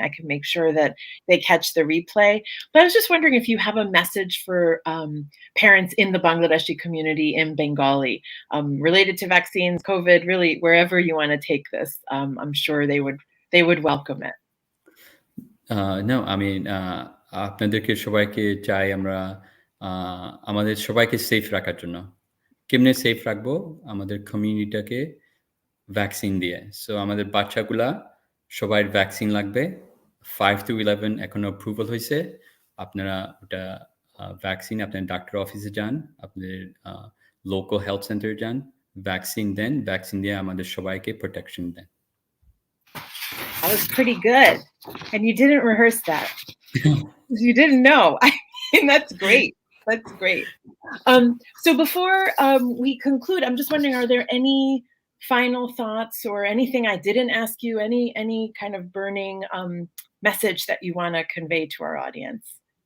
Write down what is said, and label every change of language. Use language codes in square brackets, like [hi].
[en] I can make sure that they catch the replay. But I was just wondering if you have a message for parents in the Bangladeshi community in Bengali related to vaccines, COVID, really wherever you want to take this. I'm sure they would welcome it. [bn] No, আপনাদেরকে সবাইকে চাই আমরা আমাদের সবাইকে safe রাখার জন্য। কেমনে safe রাখবো? আমাদের কমিউনিটিটাকে ভ্যাকসিন দিয়ে। সো আমাদের বাচ্চাগুলা সবার ভ্যাকসিন লাগবে। 5 to 11 এখনো অ্যাপ্রুভাল হইছে। আপনারা ওটা ভ্যাকসিন আপনার ডাক্তার অফিসে যান, আপনাদের লোকাল হেলথ সেন্টারে যান, ভ্যাকসিন দেন, ভ্যাকসিন দিয়ে আমাদের সবাইকে protection then. [en] That was pretty good. And you didn't rehearse that. You didn't know. That's great. That's great. So before we conclude, I'm just wondering, are there any final thoughts or anything I didn't ask you, any kind of burning message that you want to convey to our audience?